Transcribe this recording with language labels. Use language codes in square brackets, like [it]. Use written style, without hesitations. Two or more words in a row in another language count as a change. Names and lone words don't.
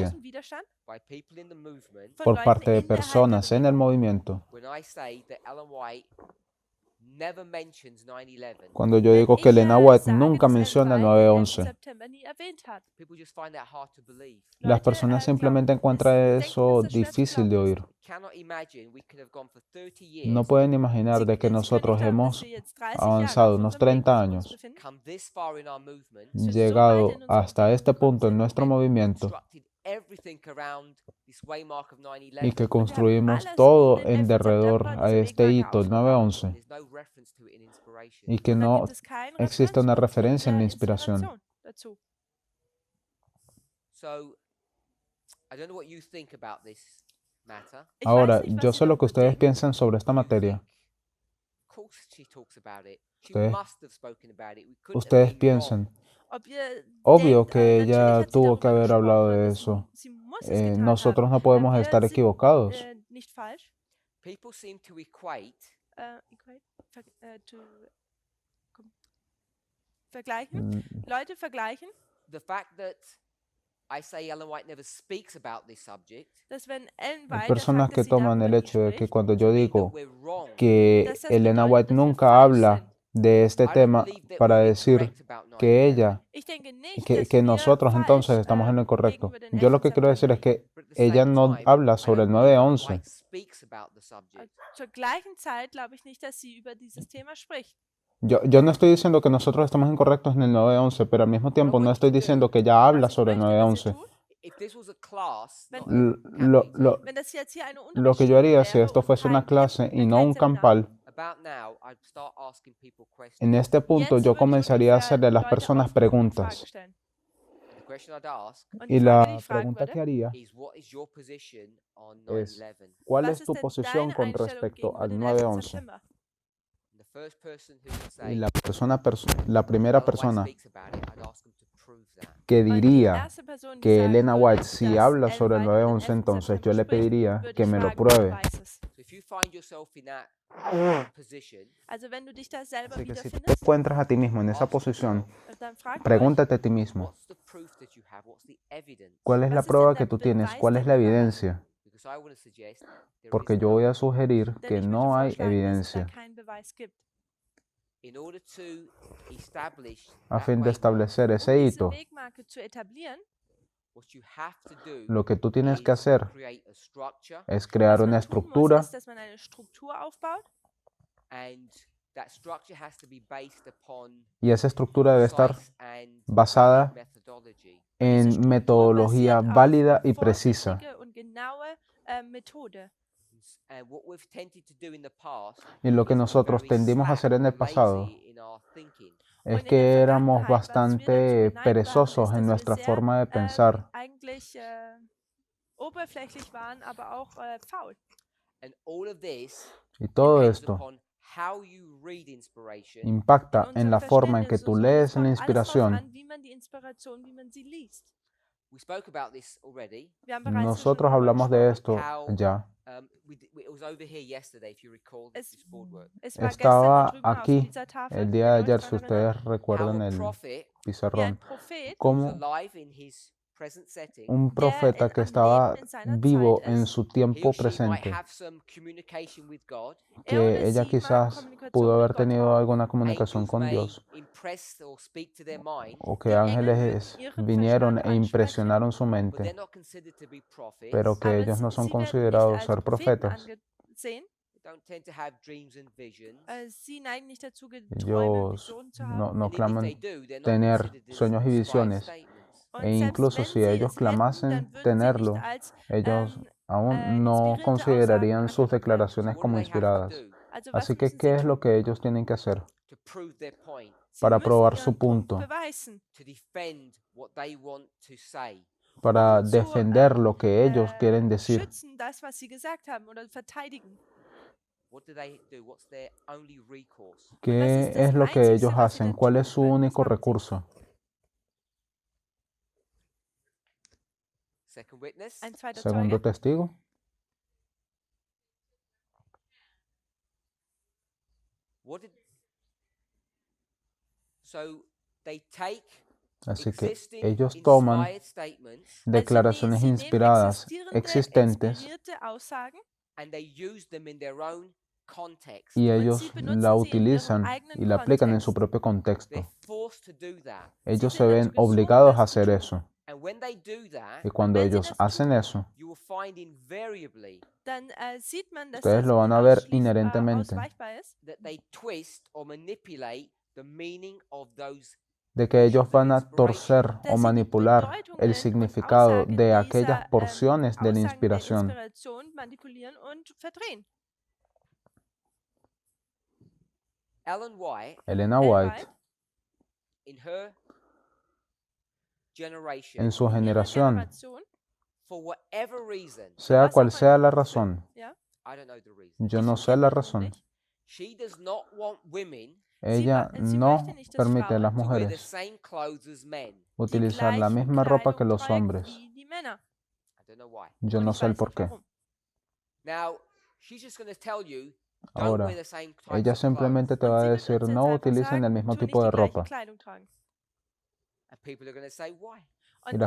[de] großen Widerstand [en] by people in the movement [de] von [es] por [de] Leuten [es] parte de [de] innerhalb der [es] personas en el [de] Bewegung. [es] movimiento [en] when I say that Ellen White never mentions 9/11. [es] cuando yo [de] Wenn [es] digo [de] ich [es] que Elena White [de] sage, [es] nunca [de] dass Ellen [es] menciona el [de] White den 11. 9/11. September nie erwähnt hat. [en] People just find that hard to believe. [es] Las [de] Leute, [es] personas simplemente [de] denken, [es] encuentran [de] es [es] eso [de] schwer zu [es] difícil de [de] glauben [es] oír. [en] We cannot imagine we could have gone for 30 [es] No [en] years, [es] pueden imaginar de que [de] Sie können [es] nosotros [de] nicht glauben, dass [es] hemos [de] wir jetzt 30 [es] avanzado [de] Jahre auf [es] unos [de] unserem Weg 30 uns [es] años, [de] befinden, [en] come this far in our movement, [de] so weit [es] llegado [de] in unserem [es] hasta [de] Weg [es] este [de] gekommen [es] punto en [de] sind [es] nuestro [en] and [es] movimiento [en] constructed everything around this waymark of [es] y 9/11. que [de] und wir haben [es] construimos [de] alles [es] todo [de] um den [es] en 11. derredor [de] September, [es] a [de] diese [es] este [de] Wegmarke [es] hito, el [de] aufgebaut. 9/11, [en] There's no reference to it in inspiration. [es] y que [de] Und da [es] no [de] gibt es keinen [es] existe una [de] Referenzpunkt [es] referencia en la [de] der [es] inspiración. [de] Inspiration dazu. [en] So, I don't know what you think about this matter. [de] Ich [es] Ahora, [de] weiß nicht, [es] yo [de] was Sie [es] sé lo que [de] darüber [es] ustedes [de] denken. [es] piensan sobre esta [en] You [es] materia. [en] think, of course she talks about it. She [es] Ustedes- [en] must have spoken about it. We couldn't have [es] Ustedes [en] been [es] piensan, [en] wrong. [de] Ob ihr [es] obvio [de] denkt, [es] que [de] natürlich [es] ella [de] hat sie [es] tuvo que [de] darüber [es] haber hablado [de] gesprochen [es] de [de] und [es] eso. [de] sie muss es getan [es] Nosotros [de] haben. [es] no podemos [de] Wir [es] estar [de] sind, [es] equivocados. [de] Nicht falsch. [en] People seem to equate Equate, [de] vergleichen. Leute vergleichen, [en] the fact that I say Ellen White never speaks about this subject [de] dass wenn Ellen [es] Hay [de] White, [es] personas [de] der Fakt, [es] que [de] dass sie [es] toman el [de] darüber nicht [es] hecho de que [de] spricht, [es] cuando [en] to [es] yo [en] mean that [es] digo [en] we're wrong. [es] que [de] dass das [es] Elena [de] bedeutet, White dass wir [es] nunca [de] falsch [es] habla [de] sind. [es] de este [en] I don't [es] tema [en] believe that [es] para [en] we're [es] decir [en] incorrect about [es] que 9/11. ella, [de] Ich denke nicht, [es] que, [de] dass [es] que [de] wir [es] nosotros entonces [de] falsch [es] estamos en lo correcto. [de] gegenüber den [es] Yo lo 11. que quiero decir es [de] September. [es] que [en] But at the [es] ella [en] same [es] no [en] time, [es] habla [en] I [es] sobre el [en] don't believe Ellen 9/11. White speaks about the subject. [de] Zur gleichen Zeit glaube ich nicht, dass sie über dieses Thema spricht. [es] Yo no estoy diciendo que nosotros estamos incorrectos en el 9/11, pero al mismo tiempo no estoy diciendo que ella habla [de] Was ich [es] sobre el [de] möchte, dass ihr 9/11. tut, [en] If this was a class, [de] Wenn- [en] not L- a [es] Lo, [en] camping, [es] lo- [de] wenn das jetzt hier eine [es] lo que yo haría si [de] Unterrichtsstunde [es] esto [de] wäre [es] fuese [de] und [es] una [de] kein [es] clase y no [de] kein [es] un [de] Seminar, [es] campal, [en] about now, I'd start asking people questions. [es] en este punto [de] jetzt [es] yo [de] würde ich [es] comenzaría a [de] ungefähr [es] hacerle a las [de] Leute [es] personas [de] aufrufen und Fragen [es] preguntas. [de] stellen. [en] The question I'd ask [de] Und [es] Y [de] die Frage, die [es] la [de] ich fragen [es] pregunta que [de] würde, [es] haría [en] is, what is your position on [es] es, 9/11? ¿cuál [de] was [es] es [de] ist [es] tu [de] denn [es] posición [de] deine [es] con [de] Einstellung [es] respecto [de] gegenüber [es] al [de] dem 11. [es] 9/11? [de] September? [en] And the first person who would [es] Y [en] say, [es] la primera Ellen White persona [en] speaks about it, I'd ask them to prove that. [es] que [de] Und die [es] diría [de] erste Person, die [es] que [de] sagen [es] Elena [de] würde, [es] White si [de] dass [es] habla Ellen sobre el [de] White über den [es] 9/11, 11. entonces [de] September [es] yo le [de] spricht, [es] pediría [de] würde [es] que [de] ich [es] me lo [de] fragen, wer [es] pruebe. [de] weiß es. [en] So if you find yourself in that position, [de] Also wenn du dich da selber [es] Así que si tú te [de] wiederfindest, [es] encuentras a ti mismo en esa [en] ask [es] posición, [en] yourself, [de] dann frag euch, [es] pregúntate a ti mismo, [en] what's the proof that you have? What's the evidence? [es] ¿cuál es la [de] was ist [es] prueba [de] denn [es] que [de] der [es] tú tienes? [de] Beweis, [es] ¿Cuál es [de] den [es] la [de] du da hast? [es] evidencia? [en] Because I want to suggest there [es] Porque [en] is [es] yo voy a [en] none. [es] sugerir [de] Denn [es] que [de] ich möchte [es] no hay [de] vorschlagen, dass es da [es] evidencia [de] keinen Beweis gibt. [en] In order to establish [es] a [en] that [es] fin de [en] waymark, [es] establecer [de] Um [es] ese [de] diese [es] hito. [de] Wegmarke zu etablieren, [en] what you have to do [es] Lo que tú tienes que [en] is [es] hacer [en] create a structure, [es] es crear [de] was [es] una [de] man tun muss, [es] estructura [de] ist, dass man eine Struktur aufbaut [en] and that structure has to be based upon [es] y esa estructura debe estar [en] precise and [es] basada [en] valid methodology. [de] und diese [es] en [de] Struktur [es] metodología [de] basiert auf [es] válida y precisa. [de] vorsichtige und genaue Methode. [en] And what we've tended to do in the past [es] Y lo que [en] is be [es] nosotros [en] very [es] tendimos a [en] slack [es] hacer en el [en] or [es] pasado [en] lazy in our thinking. [es] es [de] Und in der [es] que éramos [de] Vergangenheit, was wir dazu [es] bastante [de] geneigt waren, [es] perezosos [de] ist, [es] en [de] dass wir [es] nuestra [de] sehr [es] forma de pensar [de] eigentlich oberflächlich waren, aber auch faul. [en] And all of this [es] y todo [en] depends [es] esto [en] upon how you read inspiration [es] impacta [de] In [es] en la [de] unserem [es] forma en que [de] Verständnis. [es] tú [de] Und es [es] lees [de] kommt [es] la [de] alles drauf [es] inspiración. [de] an, wie man die Inspiration, wie man sie liest. [en] We spoke about this already. [de] Wir haben bereits [es] Nosotros [de] darüber [es] hablamos de [de] gesprochen. [es] esto ya. [en] It was over here yesterday, if you recall [es] Es, [en] this boardwork. [de] es war [es] Estaba [de] gestern da drüben [es] aquí [de] auf dieser Tafel, [es] el día de [de] wenn ihr euch [es] ayer, si [de] daran erinnert, [es] ustedes [en] How [es] recuerdan [en] a [es] el [en] prophet [de] wie ein [es] pizarrón, [de] Prophet, [en] who's [es] como [en] alive in his present setting, [es] un profeta que [de] am [es] estaba [de] Leben in seiner [es] vivo [de] Zeit [es] en [de] ist, [es] su [en] he [es] tiempo [en] or she might [es] presente, [en] have some communication with God. [de] er oder [es] que ella [de] sie mag [es] quizás [de] Kommunikation [es] pudo [de] mit [es] haber [de] Gott [es] tenido [de] haben. [es] alguna comunicación [en] Angels [es] con [en] may [es] Dios, [en] impress or speak to their mind, [es] o que [de] Die Engel mögen [es] ángeles [de] ihren [es] vinieron [de] Verstand [es] e [de] ansprechen, [es] impresionaron su [en] but [es] mente, [en] they're not considered to be prophets. [es] pero que [de] aber [es] ellos no son [de] sie werden nicht [es] considerados [de] als [es] ser [de] Propheten [es] profetas. [de] angesehen. [en] They don't tend to have dreams and visions. [de] Sie neigen nicht dazu, Träume und [es] Ellos [de] Visionen zu [es] no, [de] haben. [es] no [en] And even if [es] claman [en] they do, they're not [es] tener [en] considered as [es] sueños y [en] inspired [es] visiones. [en] statements. [de] Und [es] E [de] selbst [es] incluso [de] wenn [es] si [de] sie [es] ellos [de] es hätten, [es] clamasen [de] dann würden sie nicht [es] tenerlo, [de] als [es] ellos aún no [de] inspirierte Aussagen [es] considerarían sus [de] angenommen werden. [es] declaraciones [en] So what [es] como [en] do they have to [es] inspiradas. [en] do [de] Also was [es] Así que, [de] müssen [es] ¿qué [de] sie [es] es lo [de] tun? [es] que ellos tienen que hacer [en] to prove their point, [de] Sie [es] para [de] müssen [es] probar [de] ihren [es] su [de] Punkt [es] punto, [de] beweisen, [en] to defend what they want to say? [es] para [de] zu [es] defender lo que ellos quieren decir? [de] schützen, das, was sie gesagt haben, oder verteidigen? [en] What do they do? What's their only recourse? [es] ¿Qué [de] ist das [es] es lo que [de] Einzigste, [es] ellos [de] was sie [es] hacen? [de] denn [es] ¿Cuál [de] tun [es] es su [de] können? Was [es] único [de] machen sie? [es] recurso? [en] Second witness. [de] Ein zweiter [es] Segundo [de] Zeuge. [es] testigo. [en] What did so they take [es] Así que [en] existing [es] ellos toman [en] inspired statements [es] declaraciones [de] Sie nehmen [es] inspiradas [de] existierende, [es] existentes [de] inspirierte Aussagen [en] and they use them in their own context. [es] y [de] und [es] ellos [de] sie benutzen [es] la [de] sie in ihrem [es] utilizan [de] eigenen [es] y la aplican en su [de] Kontext. [es] propio contexto. [en] They're forced to do that. [es] Ellos [de] Sie [es] se [de] sind [es] ven [de] dazu gezwungen, [es] obligados a [de] das zu [es] hacer [de] tun. [es] eso. [en] And when they do that, [es] Y cuando [de] wenn sie [es] ellos [de] das [es] hacen [de] tun, [es] eso, [en] you will find invariably [de] Dann sieht man, dass [es] ustedes [de] das [es] lo van a ver inherentemente, [de] unausweichbar ist, [en] that they twist or manipulate the meaning of those [es] de que ellos van a torcer [de] dass [es] o [de] sie die [es] manipular [de] Bedeutungen [es] el [de] und [es] significado [de] Aussagen [es] de aquellas [de] dieser, [es] porciones de la [de] Aussagen der [es] inspiración. [de] Inspiration manipulieren und verdrehen. Ellen White [es] Elena Ellen White, White, [en] in her generation, [es] en su [de] in ihrer [es] generación, [de] Generation, [en] for whatever reason, [es] sea [en] was [es] cual [de] auch [es] sea la [de] immer, [es] razón, [de] ja, [en] I don't know the reason, [es] yo no [de] ich [es] sé [de] kenne [es] la [de] den Grund [es] razón, [de] nicht. [en] she does not want women [es] ella [de] sie [es] no [de] möchte nicht, dass [es] permite a las [en] to wear the [es] mujeres [en] same clothes as men. [de] Die [es] utilizar la [de] gleichen [es] misma ropa que [de] Kleidung [es] los [de] trägt [es] hombres. [de] wie die Männer. [en] I don't know why. [es] Yo [de] Und [es] no [de] ich [es] sé el [de] weiß [es] por [de] nicht [es] qué. [de] warum. [en] Now, she's just going to tell you, don't [es] Ahora, [en] wear the same types [es] ella [en] of clothes. [es] simplemente te [de] Und [es] va a [de] sie wird [es] decir, [de] uns jetzt [es] no [de] einfach [es] utilicen [de] sagen, [es] el mismo [de] tu nicht [es] tipo [de] die [es] de [de] gleiche [es] ropa. [de] Kleidung tragen. [en] And people are going to say, why?